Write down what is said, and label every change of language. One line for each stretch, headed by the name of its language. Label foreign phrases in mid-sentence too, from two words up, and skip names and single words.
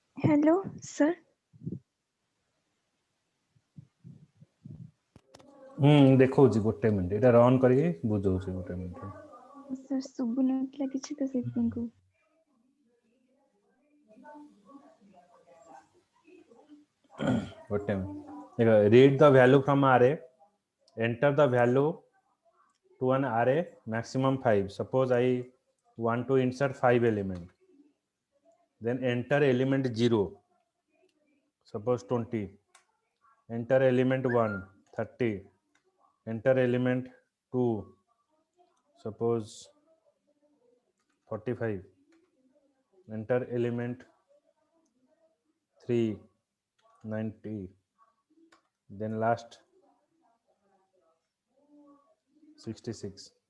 English: Hello, sir.
Odia: ଦେଖଉଛି ଗୋଟେ ମିନିଟ୍ ଏଇଟା ରନ୍ କରିକି ବୁଝଉଛି ଗୋଟେ ମିନିଟ୍ Sir, ଶୁଭୁନଥିଲା କିଛି ତ ସେଥିପାଇଁ କହୁ ଗୋଟେ ମିନିଟ୍
English: read the value from array, enter the value to an array maximum 5. Suppose I want to insert 5 element, then enter element 0, suppose 20, enter element 1, 30, enter element 2, suppose 45, enter element 3, 90, then last 66.